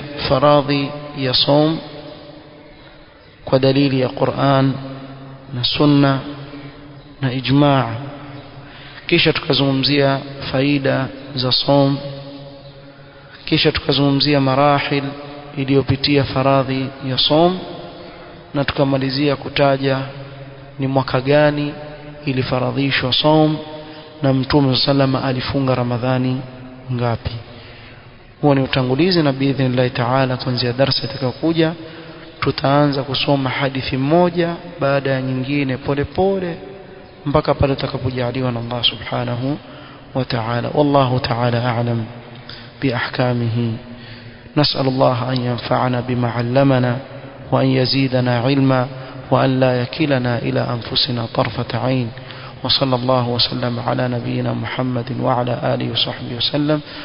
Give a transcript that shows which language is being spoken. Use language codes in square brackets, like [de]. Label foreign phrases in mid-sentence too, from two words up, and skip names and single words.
[sw] faradhi ya som kwa dalili ya Qur'an na sunna na ijma', kisha tukazungumzia faida za som, kisha tukazungumzia marahil iliyopitia faradhi ya som, na tukamalizia kutaja ni mwaka gani ilifaradhishwa som na Mtume sallama alifunga Ramadhani ngapi. Huo ni utangulizi, na [ar] بإذن الله تعالى [sw] kuanzia darasa itakayokuja tutaanza kusoma hadithi moja baada ya nyingine pole pole mpaka pale tutakapojaliwa na [ar] الله سبحانه وتعالى. والله تعالى أعلم بأحكامه. نسأل الله أن ينفعنا بما علمنا وأن يزيدنا علما وأن لا يكلنا إلى أنفسنا طرفة عين. وصلى الله وسلم على نبينا محمد وعلى آله وصحبه وسلم.